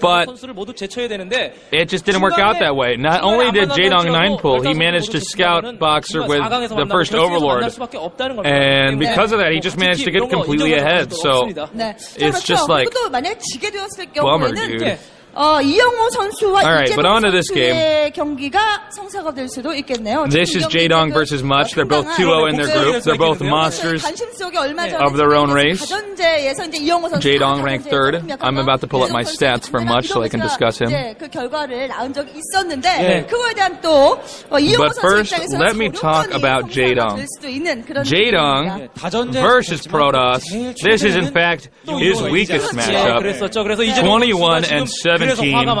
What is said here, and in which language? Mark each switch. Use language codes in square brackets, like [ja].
[en] But it just didn't work out that way. Not only did Jaedong 9 pull, he managed to scout Boxer with the first Overlord, and because of that, he just managed to get completely ahead. So it's just like bummer, dude. [ko] 이영호 선수와 [en] Alright, but on to this game. [ko] 경기가 성사가 될 수도 있겠네요. [en] This is Jaedong versus Much. They're both 2-0 in their group. They're both monsters of their own race. Jaedong ranked 3rd. I'm about to pull up my stats for Much so I can discuss him. [ko] 그 결과를 낳은 적이 있었는데 그거에 대한 또 이영호 선수 입장에서는 [en] let me talk about Jaedong. Jaedong versus Protoss. This is in fact his weakest matchup. 21 and 17.